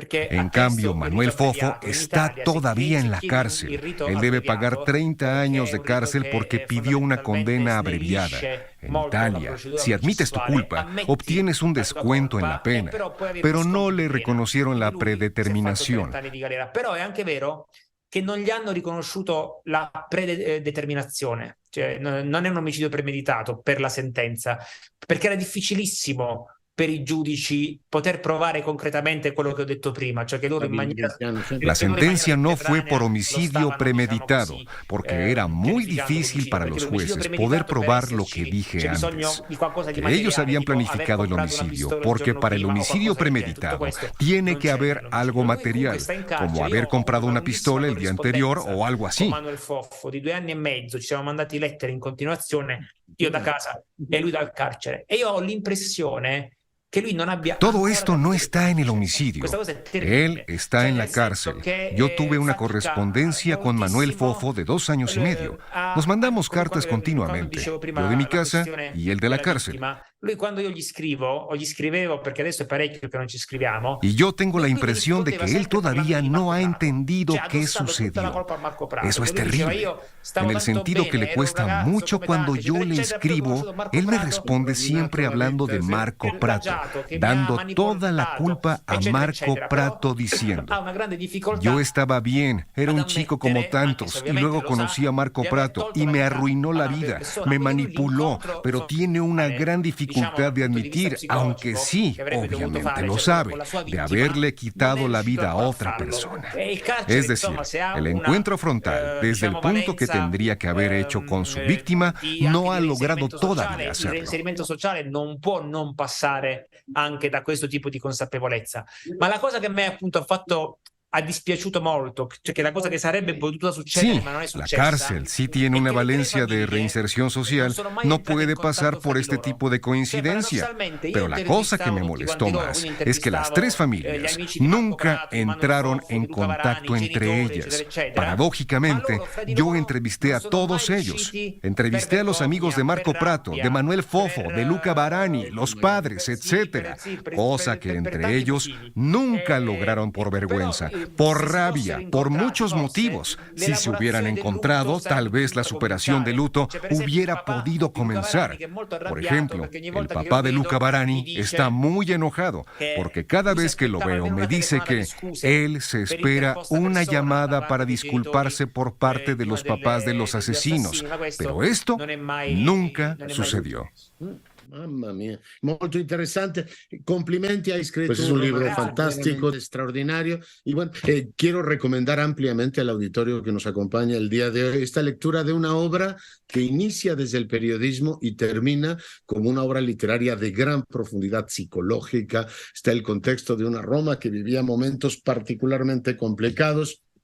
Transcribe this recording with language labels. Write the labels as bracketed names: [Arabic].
[Spanish] En cambio, Manuel Fofo está todavía en la cárcel. Él debe pagar 30 años de cárcel porque pidió una condena abreviada. En Italia, si admites tu culpa, obtienes un descuento en la pena, pero no le reconocieron la predeterminación. [Italian] Però è anche vero che non gli hanno riconosciuto la predeterminazione, cioè non è un omicidio premeditato per la sentenza, perché era difficilissimo per i giudici poter provare concretamente quello che ho detto prima, cioè che loro in maniera... [Spanish] La sentencia no fue por homicidio premeditado, porque era muy difícil para los jueces poder probar lo que dije antes, que ellos habían planificado el homicidio, porque para el homicidio premeditado tiene que haber algo material, como haber comprado una pistola el día anterior o algo así. [Italian] Manuel Fofo, di 2 anni e mezzo, ci siamo mandati lettere in continuazione, io da casa e lui dal carcere, e io ho l'impressione que lui non abbia... [Spanish] Todo esto no está en el homicidio. Él está en la cárcel. Yo tuve una correspondencia con Manuel Fofo de 2 años y medio. Nos mandamos cartas continuamente, yo de mi casa y él de la cárcel. [Italian] Lui quando io gli scrivo, o gli scrivevo, perché adesso è parecchio che non ci scriviamo. [Spanish] Y yo tengo la impresión de que él todavía no ha entendido qué sucedió. Eso es terrible. En el sentido que le cuesta mucho cuando yo le escribo, él me responde siempre hablando de Marco Prato, dando toda la culpa a Marco Prato diciendo: yo estaba bien, era un chico como tantos, y luego conocí a Marco Prato y me arruinó la vida, me manipuló, pero tiene una gran dificultad de admitir, aunque sí, obviamente lo sabe, de haberle quitado la vida a otra persona. Es decir, el encuentro frontal, desde el punto que tendría que haber hecho con su víctima, no ha logrado todavía hacerlo. [Italian] Il reinserimento sociale non può non passare anche da questo tipo di consapevolezza. Ma la cosa che a me appunto ha fatto ha dispiaciuto molto, cioè che la cosa che sarebbe potuta succedere [Spanish] Sí, [Italian] ma non è [Spanish] la [Italian] successa. [Spanish] cárcel sí tiene una valencia de reinserción social, no puede pasar por este tipo de coincidencia. Pero la cosa que me molestó más es que las tres familias nunca entraron en contacto entre ellas. Paradójicamente, yo entrevisté a todos ellos. Entrevisté a los amigos de Marco Prato, de Manuel Fofo, de Luca Barani, los padres, etcétera. Cosa que entre ellos nunca lograron por vergüenza, por rabia, por muchos motivos. Si se hubieran encontrado, tal vez la superación del luto hubiera podido comenzar. Por ejemplo, el papá de Luca Barani está muy enojado porque cada vez que lo veo me dice que él se espera una llamada para disculparse por parte de los papás de los asesinos. Pero esto nunca sucedió. [Italian] Mamma mia, molto interessante. Complimenti, hai scritto pues un libro [Spanish] fantástico, extraordinario. Y bueno, quiero recomendar ampliamente al auditorio que nos acompaña el día de hoy esta lectura de una obra que inicia desde el periodismo y termina como una obra literaria de gran profundidad psicológica. Está el contexto de una Roma que vivía momentos particularmente complicados.